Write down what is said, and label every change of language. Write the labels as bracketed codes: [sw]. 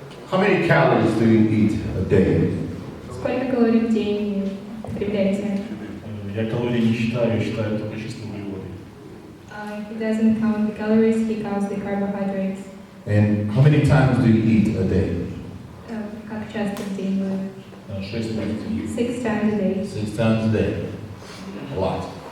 [en] How many calories do you eat a day? [ru] Сколько калорий в день потребляете? Я калорий не считаю, я считаю только чистые углеводы. [en] He doesn't count the calories, he counts the carbohydrates. And how many times do you eat a day? [ru] Как часто в день вы? 6 раз в день. [en] 6 times a day. 6 times a day. A lot.